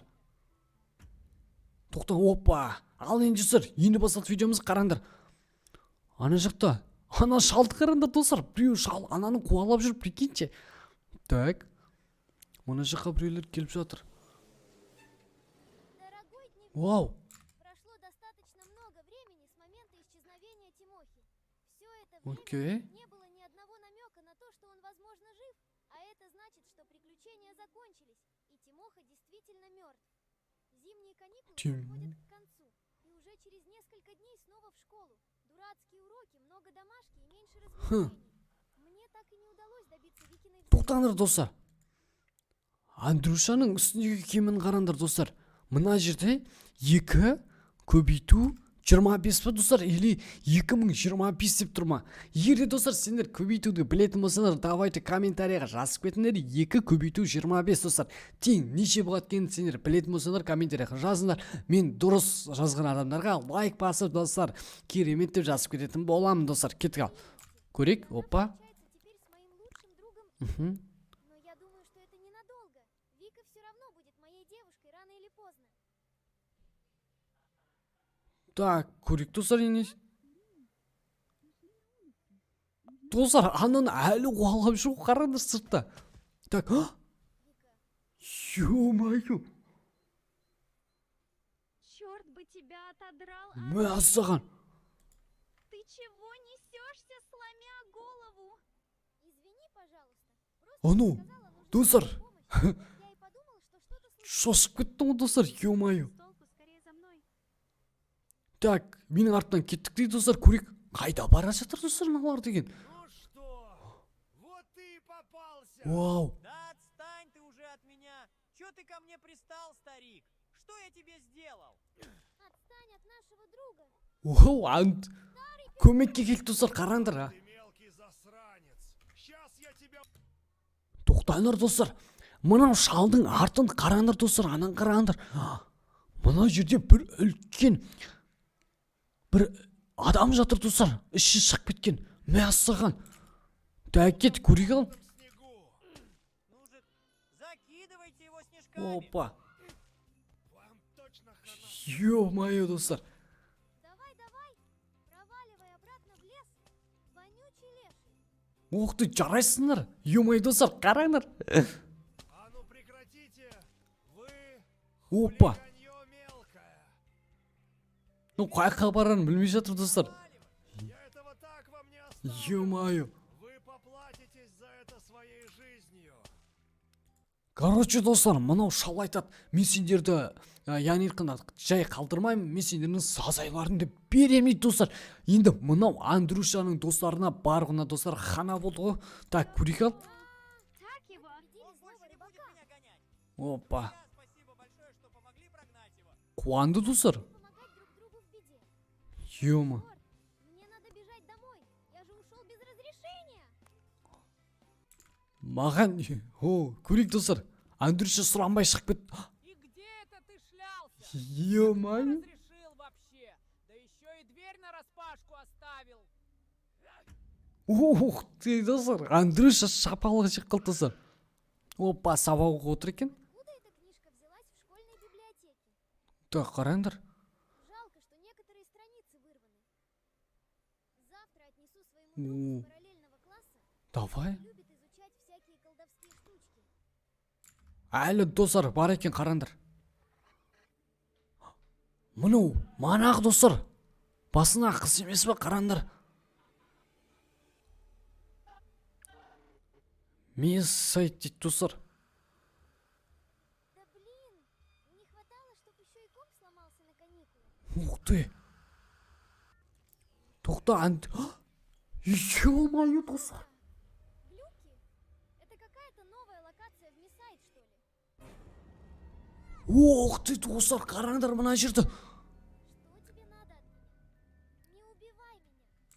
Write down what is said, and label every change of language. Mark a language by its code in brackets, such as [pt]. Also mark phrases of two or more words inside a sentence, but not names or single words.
[kk] Тоқта, опа. Ал енді достар, енді басталды видеомыз, қараңдар. Ана жақта, ана шалды қараңдар достар. Біреу шал ананы қуалап жүріп, прикиньте. [ru] Так. [kk] Ана жаққа біреулер келіп жатыр. Вау. [ru] Прошло достаточно много времени с момента исчезновения Тимохи. Все это Окей. время не было ни одного намека на то, что он, возможно, жив, а это значит, что приключения закончились, и Тимоха действительно мертв. Зимние каникулы подходят к концу, и уже через несколько дней снова в школу. Дурацкие уроки, много домашки и меньше развлечений. Мне так и не удалось добиться Викиной... [kk] Тоқтаңдар достар. Андрюшаның үстіндегі киімін қараңдар достар. Мына жерде 2 көбейту 25 па достар, или 2025 деп тұрма. Егер достар сендер көбейтуді білетін болсаңдар, давайте комментарияға жазып кетіңдер. 2 көбейту 25 достар. Тең неше болады екенін сендер білетін болсаңдар, комментарияға жазыңдар. Мен дұрыс жазған адамдарға лайк басып достар, керемет деп жазып кететін боламын достар. Кеттік, ал көрейік. Опа. [ru] Но я думаю, что это ненадолго. Вика все равно будет моей девушкой рано или поздно. Так, [kk] көрейік достар, енді. Достар, ананы әлі қуалап жүр, қараңдар сыртта. [ru] Так, ё-моё. Черт бы тебя отодрал, [kk] Мәссаған. [ru] Ты чего несешься, сломя голову? Извини, пожалуйста. [kk] Ану, достар. [ru] Я и подумал, что что-то [kk] Шошып кеттім ғой достар, ё-моё. [ru] толку, скорее за мной. Так, [kk] менің артынан кеттік дейді достар, көрейік. Қайда бара жатыр достар мыналар деген. [ru] Ну что, вот ты и попался. Вау. Да отстань ты уже от меня. Чё ты ко мне пристал, старик? Что я тебе сделал? Отстань от нашего друга. Вау, ант. [kk] Көмекке келді достар, қараңдар. Ты мелкий засранец. Сейчас я тебя... Тоқтаңдар достар. Мынау шалдың артын қараңдар достар, анан қараңдар. Мына жерде бір үлкен бір адам жатыр достар, іші шығып кеткен. Мәссаған. Так, кет, көрейік ал. [ru] в снегу. Ну же, закидывайте его снежками. Опа. Вам точно хана. [kk] Ё-моё, достар. [ru] Давай, проваливай обратно в лес. Вонючий леший. Ох ты, [kk] жарайсыңдар. Ё-моё, достар, қараңдар. [ru] А ну прекратите. Вы... Опа. хулиганье мелкое. Ну, [kk] қайқа барарын білмей жатыр достар. [ru] Я этого так вам не оставлю. Ё-моё. Вы поплатитесь за это своей жизнью. [kk] Короче, достар, мынау шал айтады, мен сендерді, яғни айтқанда жай қалдырмаймын, мен сендердің сазайларыңды беремін дейді достар. Енді мынау Андрюшаның достарына барғына достар хана болды ғой. Так, көрейік ал. [ru] Так его. больше не будет меня гонять. Опа. Я, спасибо большое, что помогли прогнать его. [kk] Қуанды достар. [ru] Помогать друг другу в беде. Ема. Черт, мне надо бежать домой. Я же ушел без разрешения. [kk] Маған о көрейік достар. Андрюша сұранбай шығып кетті. [ru] И где это ты шлялся? Ема. Разрешил вообще. Да еще и дверь нараспашку оставил. Ух ты достар. [kk] Андрюша шапалығы шығып қалды достар. Опа, сабақ оқып отыр екен. [ru] Откуда эта книжка взялась в школьной библиотеке? [kk] Так, қараңдар. [ru] Жалко, что некоторые страницы вырваны. Завтра отнесу своему другу из параллельного класса. Давай. Он любит изучать всякие колдовские штучки. [kk] Әлі достар бар екен, қараңдар. Мынау манағы достар. Басына қыз емес пе, қараңдар. Мес сайт дейді достар. [ru] Да блин, не хватало, чтобы еще и комп сломался на каникулах. Ух ты. [kk] Тоқта, ё-моё, достар. [ru] Глюки? Это какая-то новая локация в Мисайд, что ли? Ух ты, [kk] достар, қараңдар мына жерді. [ru] Что тебе надо от меня? Не убивай меня.